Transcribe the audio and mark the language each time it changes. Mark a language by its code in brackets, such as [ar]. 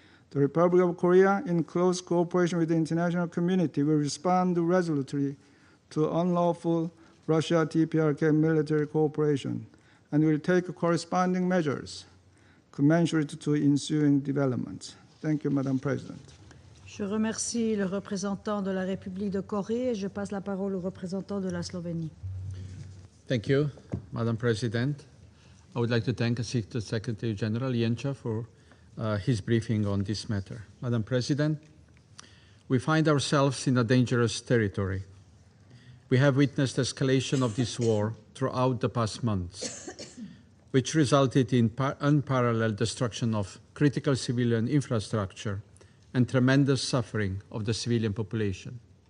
[en] The Republic of Korea, in close cooperation with the international community, will respond resolutely to unlawful Russia-DPRK military cooperation and will take corresponding measures commensurate to ensuing developments. Thank you, Madam President. [fr] Je remercie le représentant de la République de Corée et je passe la parole au représentant de la Slovénie. [en] Thank you, Madam President. I would like to thank Assistant Secretary General Jenča for his briefing on this matter. Madam President, we find ourselves in a dangerous territory. We have witnessed escalation of this war throughout the past months, which resulted in unparalleled destruction of critical civilian infrastructure and tremendous suffering of the civilian population.